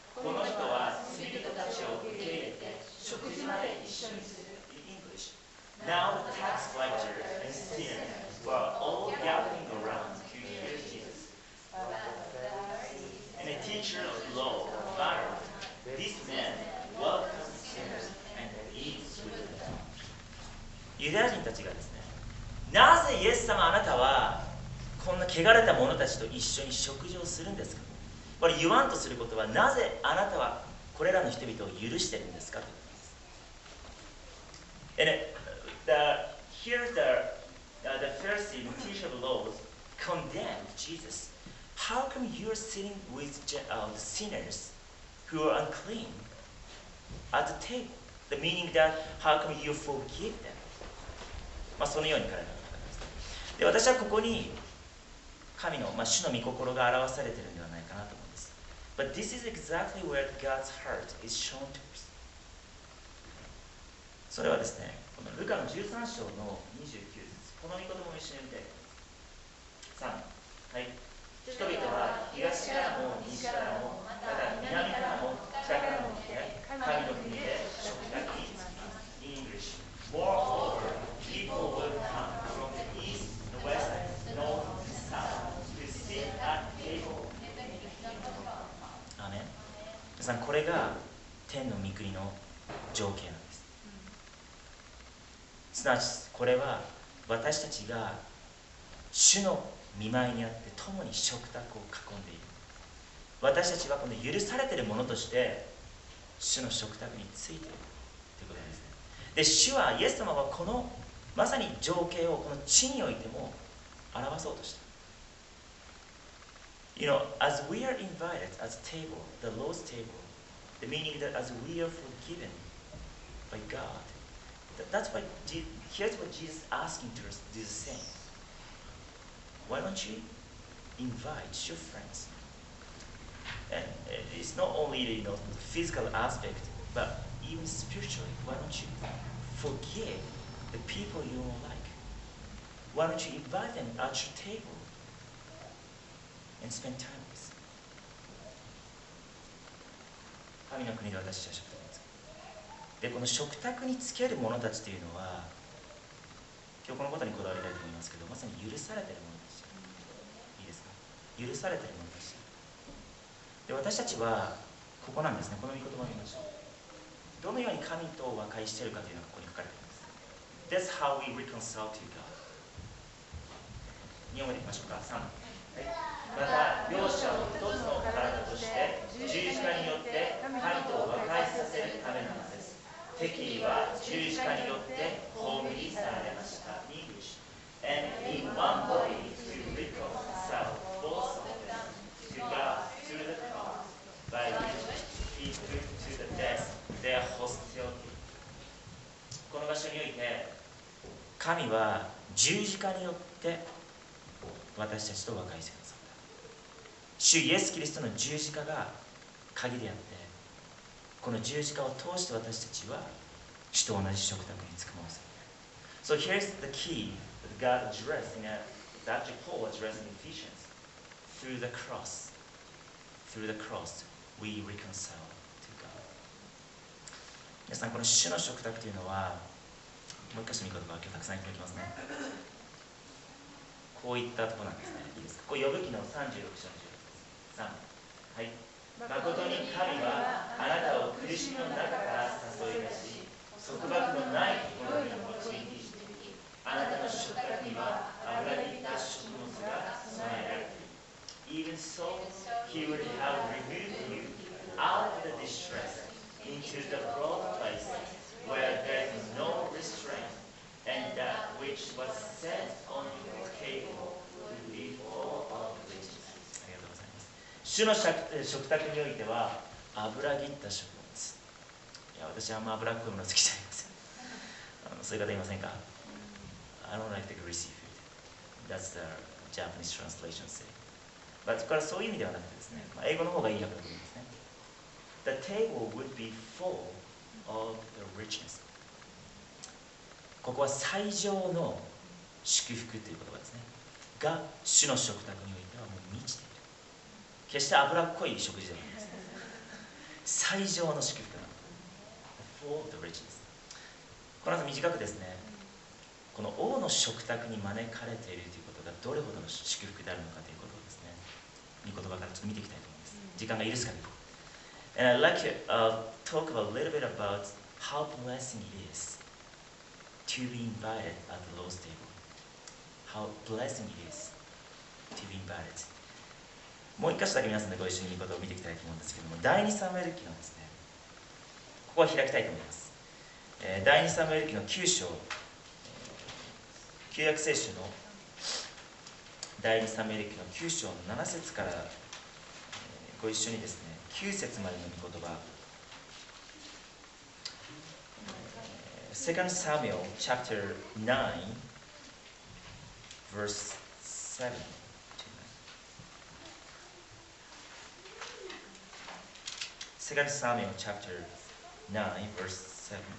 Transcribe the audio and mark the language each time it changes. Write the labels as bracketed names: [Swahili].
[Japanese] この人は罪人たちを受け入れて食事まで一緒にする。 [English] In English. Now the tax collectors and sinners were all gathering around to hear Jesus. And the teacher of law muttered, This man welcomes sinners and eats with them. [Japanese] ユダヤ人たちがですね、なぜイエス様あなたはこんな汚れた者たちと一緒に食事をするんですか。これ言わんとすることは、なぜあなたはこれらの人々を許してるんですかということです。 [English] Here the Pharisee, the teacher of laws, condemned Jesus. How come you are sitting with the sinners who are unclean at the table? The meaning that how come you forgive them? [Japanese] そのように彼らが語ります。で、私はここに神の、主の御心が表されているのではないかなと思うんです。 [English] But this is exactly where God's heart is shown to us. [Japanese] それはですね、このルカの13章の29節、この御言葉も一緒に見て3、はい。人々は東からも西からも、また南からも北からも来て、神の国で食卓に着きます。 In English, moreover, people will come from the east, the west, north, and south to sit at the table. アーメン。皆さん、これが天の御国の情景なんです。すなわちこれは私たちが主の御前にあって共に食卓を囲んでいる。私たちはこの許されているものとして主の食卓についているということですね。で、主はイエス様はこのまさに情景をこの地においても表そうとした。 [English] You know, as we are invited as a table, the Lord's table, the meaning that as we are forgiven by God, that's why here's what Jesus is asking to us, Jesus is saying. Why don't you invite your friends? And it's not only the physical aspect, but even spiritually. Why don't you forgive the people you don't like? Why don't you invite them at your table and spend time with? [Japanese] 神の国で私たちは食卓につく。で、この食卓につける者たちというのは、今日このことにこだわりたいと思いますけど、まさに許されている者たち。いいですか？許されている者たち。で、私たちはここなんですね。この御言葉を見ましょう。どのように神と和解しているかというのがここに書かれています。 [English] That's how we reconcile to God. [Japanese] 日本語でいきましょうか。3、はい、また両者を一つの体として十字架によって神と和解させるためなのです。敵意は十字架によって葬り去られました。 English. And in one body to reconcile both of them to God through the cross, by which he put to the death their hostility. この場所において神は十字架によって私たちと和解してくださった。主イエス・キリストの十字架が鍵であって、この十字架を通して私たちは主と同じ食卓につくものです。 [English] So here's the key that God addressed in actually Paul addressed in Ephesians. Through the cross, we reconcile to God. [Japanese] 皆さん、この主の食卓というのは、もう一箇所見言葉を今日たくさん言っておきますね。こういったところなんですね。いいですか。これ、呼ぶ記の36章の16です。3、はい。誠に神はあなたを苦しみの中から誘い出し、束縛のないところに導き、あなたの食卓には油ぎった食物が備えられている。 [English] Even so, he would have removed you out of the distress into the broad places where there is no restraint, and that which was set on your table would be full of riches. [Japanese] ありがとうございます。主の食卓においては油ぎった食物。いや、私はあんま油っこいもの好きじゃありません。そういう方いませんか？ [English] I don't like the greasy food. That's the Japanese translation say. [Japanese] But これはそういう意味ではなくてですね、英語の方がいい訳だと思いますね。 [English] The table would be full of the richness. [Japanese] ここは最上の祝福という言葉ですねが主の食卓においてはもう満ちている。決して脂っこい食事ではないですね。最上の祝福なの。 [English] Full of the richness。 [Japanese] この後短くですね、この王の食卓に招かれているということがどれほどの祝福であるのかということをですね、御言葉からちょっと見ていきたいと思います。時間が許す限り。 [English] And I'd like to talk a little bit about how blessing it is to be invited at the Lord's table. How blessing it is to be invited. [Japanese] もう一箇所だけ皆さんでご一緒に御言葉を見ていきたいと思うんですけども、第2サムエル記のですね、ここは開きたいと思います。第2サムエル記の9章、旧約聖書の第2サムエル記の9章の7節からご一緒にですね、9節までの御言葉、 [English] 2 Samuel chapter 9 verse 7 [Japanese] 2 Samuel chapter 9 verse 7。